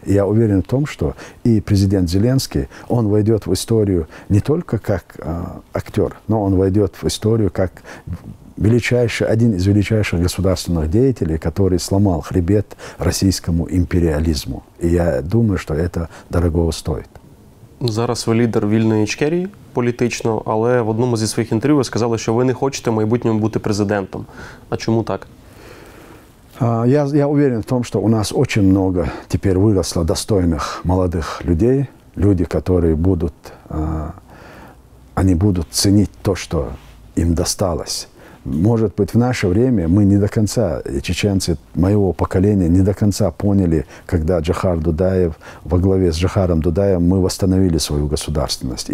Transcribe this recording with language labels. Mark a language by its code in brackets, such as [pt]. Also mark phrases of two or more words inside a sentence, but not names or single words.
[ru] И я уверен в том, что и президент Зеленский, он войдет в историю не только как актер, но он войдет в историю как один из величайших государственных деятелей, который сломал хребет российскому империализму. И я думаю, что это дорогого стоит. [uk] Зараз ви лідер вільної Ічкерії політично, але в одному зі своїх інтерв'ю ви сказали, що ви не хочете в майбутньому бути президентом. А чому так? [ru] Я уверен в том, что у нас очень много теперь выросло достойных молодых людей, люди, которые будут ценить то, что им досталось. Может быть, в наше время мы не до конца, чеченцы моего поколения, не до конца поняли, когда Джохар Дудаев, во главе с Джохаром Дудаевым, мы восстановили свою государственность.